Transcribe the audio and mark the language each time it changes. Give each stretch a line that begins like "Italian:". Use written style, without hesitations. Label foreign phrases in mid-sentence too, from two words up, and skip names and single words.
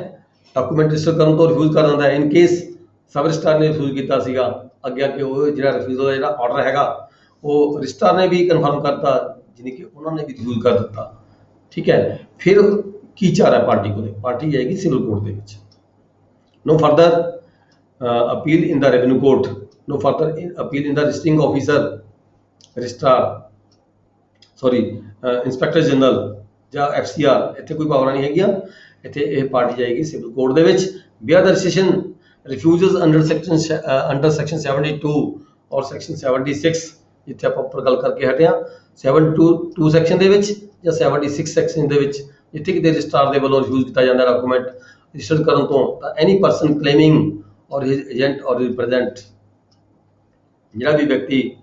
English: document register
Punjabi: ਕਰਨ ਤੋਂ ਰਿਫਿਊਜ਼ ਕਰ ਦਿੰਦਾ ਹੈ।
English: in case sub registrar
Punjabi: ਨੇ ਰਿਫਿਊਜ਼ ਕੀਤਾ ਸੀਗਾ, ਅੱਗੇ ਉਹ ਜਿਹੜਾ ਰਿਫਿਊਜ਼ਲ ਦਾ ਜਿਹੜਾ ਆਰਡਰ ਹੈਗਾ ਉਹ ਰਜਿਸਟਰਾਰ ਨੇ ਵੀ ਕਨਫਰਮ ਕਰਤਾ, ਜਿਹਨੇ ਕਿ ਉਹਨਾਂ ਨੇ ਵੀ ਰਿਫਿਊਜ਼ ਕਰ ਦਿੱਤਾ, ਠੀਕ ਹੈ। ਫਿਰ ਕੀ ਚਾਰਾ ਪਾਰਟੀ ਕੋਲ? ਪਾਰਟੀ ਜਾਏਗੀ
English: civil court
Punjabi: ਦੇ ਵਿੱਚ।
English: No further appeal in the revenue court, no further appeal in the registering officer, registrar, sorry, inspector general
Punjabi: ਜਾਂ FCR, ਇੱਥੇ ਕੋਈ ਪਾਵਰਾਂ ਨਹੀਂ ਹੈਗੀਆਂ। ਇੱਥੇ ਇਹ ਪਾਰਟੀ ਜਾਏਗੀ
English: civil court
Punjabi: ਦੇ ਵਿੱਚ।
English: where the decision refuses under section 72
Punjabi: ਔਰ section 76, ਜਿੱਥੇ ਆਪਾਂ ਉੱਪਰ ਗੱਲ ਕਰਕੇ ਹਟੇ ਹਾਂ 72 ਸੈਕਸ਼ਨ ਦੇ ਵਿੱਚ ਜਾਂ 76 ਸੈਕਸ਼ਨ ਦੇ ਵਿੱਚ, ਜਿੱਥੇ ਕਿਤੇ ਰਜਿਸਟਰਾਰ ਦੇ ਵੱਲੋਂ ਰਿਫਿਊਜ਼ ਕੀਤਾ ਜਾਂਦਾ
English: document register
Punjabi: ਕਰਨ ਤੋਂ, ਤਾਂ
English: any person claiming
Punjabi: ਔਰ
English: his agent
Punjabi: ਔਰ ਰਿਪਰੈਜ਼ੈਂਟ, ਜਿਹੜਾ ਵੀ ਵਿਅਕਤੀ,